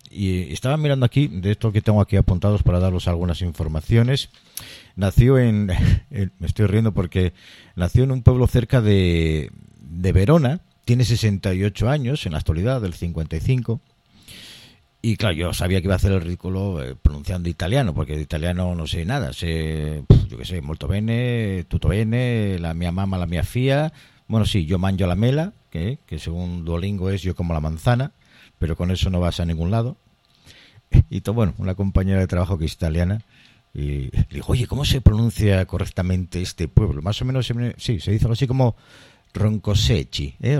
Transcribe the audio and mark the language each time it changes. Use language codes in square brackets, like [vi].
[es] Y estaba mirando aquí, de esto que tengo aquí apuntados para daros algunas informaciones. Nació en, me estoy riendo porque nació en un pueblo cerca de Verona, tiene 68 años en la actualidad, del 55. Y claro, yo sabía que iba a hacer el ridículo pronunciando italiano, porque de italiano no sé nada. Sé, yo qué sé, [it] molto bene, tutto bene, la mia mamma, la mia fia. [es] Bueno, sí, yo [it] mangio la mela, [es] que según Duolingo es yo como la manzana, pero con eso no vas a ningún lado. Y bueno, una compañera de trabajo que es italiana, y le digo, oye, ¿cómo se pronuncia correctamente este pueblo? Más o menos, sí, se dice algo así como Roncosecchi, ¿eh?